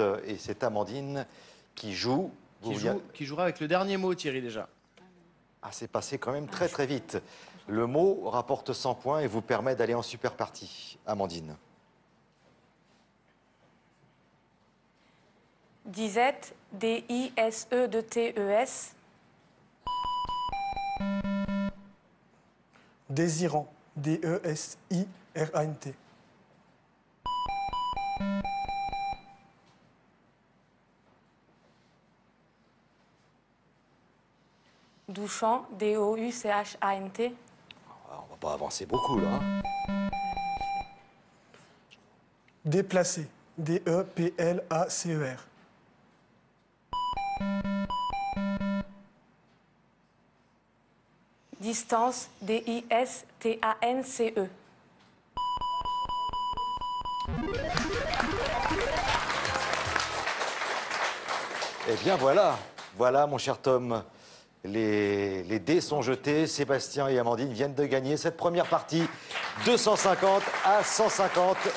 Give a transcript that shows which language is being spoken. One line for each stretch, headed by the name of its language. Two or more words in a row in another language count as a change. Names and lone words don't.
French: Et c'est Amandine qui joue. Qui jouera avec le dernier mot, Thierry, déjà. Ah, c'est passé quand même très très vite. Le mot rapporte 100 points et vous permet d'aller en super partie. Amandine. Disette, D-I-S-E-T-E-S. Désirant. D-E-S-I-R-A-N-T. Douchant, D-O-U-C-H-A-N-T. Ah, on va pas avancer beaucoup là. Hein. Déplacé. D-E-P-L-A-C-E-R. Distance, D-I-S-T-A-N-C-E. Eh bien voilà, voilà mon cher Tom. Les dés sont jetés. Sébastien et Amandine viennent de gagner cette première partie. 250 à 150.